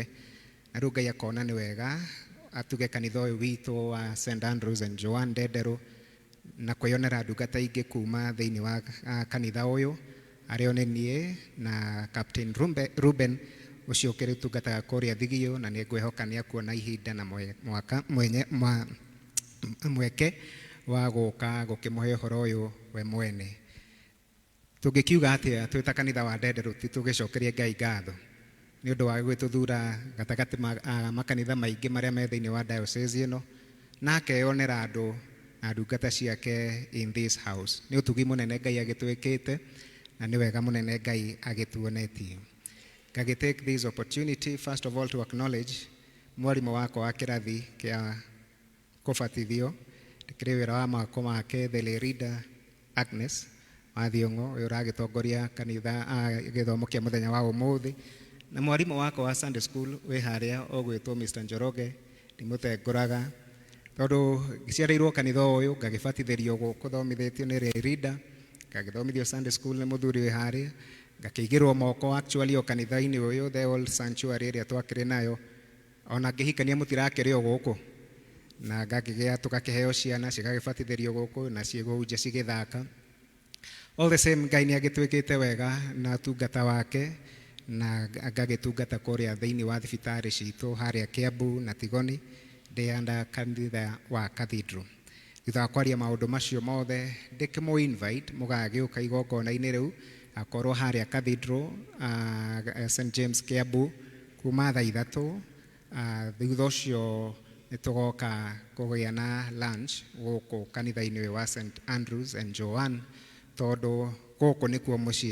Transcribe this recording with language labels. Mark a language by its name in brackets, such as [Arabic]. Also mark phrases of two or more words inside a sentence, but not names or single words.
[Kikuyu] Na riu Ngai akona ni wega atuge kanitha uyu witu wa St Andrews and Joan Dedero na kwionera ndungata ingi kuma thiini wa kanitha uyu ario ni nie na Captain Reuben ucio ukiri tungataga kuria Thigio na ni ngwihoka ni akuona ihinda na mweke wa guka gukimuhe uhoro uyu we mwene. Tungikiuga atia twita kanitha wa Dedero titugicokerie Ngai ngatho ni undu wa gwituthura gatagati makanitha maingi maria me thiini wa diocese ino na akeyonera andu na ndungata ciake [English] in this house. [Kikuyu] Ni utugi munene Ngai agitwikite na ni wega munene Ngai agituonetie. Ngagi [English] take this opportunity first of all to acknowledge [Kikuyu] mwarimu wako wa kirathi kia kubatithio ndikiri wira wa mako [English] make the [Kikuyu] leader Agnes Mathiongo uyu uragitongoria kanitha githomo kia muthenya wa umuthi na mwarimu wako wa Sunday school wi haria ogwitwo Mr Njoroge ndimutenguraga tondu giciareirwo kanitha uyu ngagibatithirio guku thomithitio ni leader ngagithomithio [English] Sunday school [Kikuyu] ni muthuri wi haria ngakigirwo moko actually o kanitha-ini uyu [English] the old sanctuary [Kikuyu] ria twakire nayo ona ngihikania mutirakirio guku na ngakigia tukakiheo ciana cigagibatithirio guku na ciiguhunjia cigithaka. [English] All the same [Kikuyu] Ngai ni agitwikite wega na tungata wake na ngagitungata kuria thiini wa thibitari citu haria Kiambu na Tigoni ndianda kanitha wa Cathedral. Thutha wa kwaria maundu macio mothe ndikimo invite mugagiuka igongona-ini riu akorwo haria Cathedral St James Kiambu kuma thaa 3 thutha ucio nitugoka kugia na lunch guku kanitha-ini wa St Andrews and Joan tondu guku nikuo mucii.